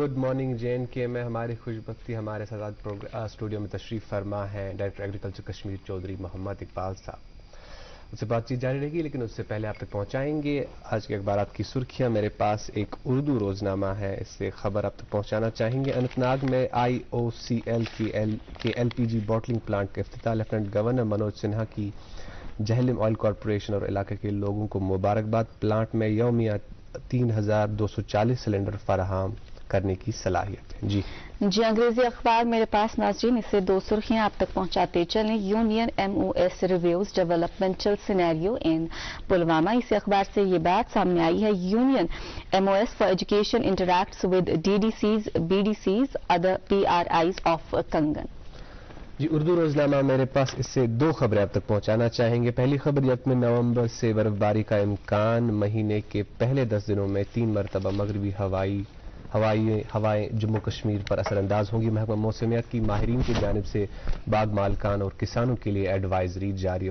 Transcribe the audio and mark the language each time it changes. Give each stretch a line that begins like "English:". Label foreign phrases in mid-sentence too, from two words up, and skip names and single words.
English: good morning
Urdu: JNK میں ہماری خوش بختی ہمارے ساتھ اسٹوڈیو میں تشریف فرما ہے ڈائریکٹر ایگریکلچر کشمیر چودھری محمد اقبال صاحب. اس سے بات چیت جاری رہے گی, لیکن اس سے پہلے آپ تک پہنچائیں گے آج کے اخبارات کی سرخیاں. میرے پاس ایک اردو روزنامہ ہے, اس سے خبر آپ تک پہنچانا چاہیں گے. اننت ناگ میں IOCL کے
English: LPG bottling plant
Urdu: کا افتتاح. لیفٹنٹ گورنر منوج سنہا کی جہلم آئل کارپوریشن اور علاقے کے لوگوں کو مبارکباد. پلانٹ میں یومیہ 3240 سلنڈر فراہم کرنے کی صلاحیت ہے. جی انگریزی اخبار میرے پاس ناظرین, اس سے 2 سرخیاں آپ تک پہنچاتے چلیں.
English: Union MOS reviews developmental scenario in Pulwama.
Urdu: اسی اخبار سے یہ بات سامنے آئی ہے.
English: Union MOS for education interacts with DDCs, BDCs, other PRIs of Kangan.
Urdu: جی اردو روزنامہ میرے پاس, اس سے 2 خبریں آپ تک پہنچانا چاہیں گے. پہلی خبر 1 نومبر سے برف باری کا امکان. مہینے کے پہلے 10 دنوں میں 3 مرتبہ مغربی ہوائیں جموں کشمیر پر اثر انداز ہوں گی. محکمہ موسمیات کی ماہرین کی جانب سے باغ مالکان اور کسانوں کے لیے ایڈوائزری جاری.